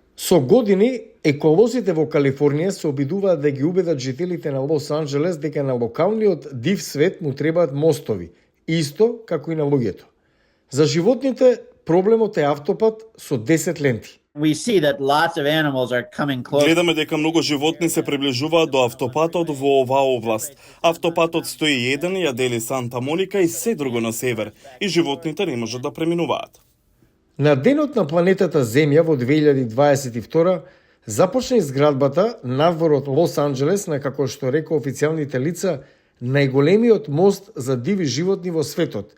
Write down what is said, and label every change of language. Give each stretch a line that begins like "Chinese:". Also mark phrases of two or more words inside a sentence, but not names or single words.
Macedonian: Со години, еколозите во Калифорнија се обидуваат да ги убедат жителите на Лос Анџелес дека на локалниот див свет му требаат мостови, исто како и на луѓето. За животните проблемот е автопат со 10 ленти.
English: We see that lots of animals are coming close.
Macedonian: Гледаме дека многу животни се приближуваат до автопатот во оваа област. Автопатот 101 ја дели Санта Моника и се друго на север, и животните не можат да преминуваат. На денот на планетата Земја во 2022 започна изградбата надвор од Лос Анџелес на, како што рекоа официјалните лица, најголемиот мост за диви животни во светот.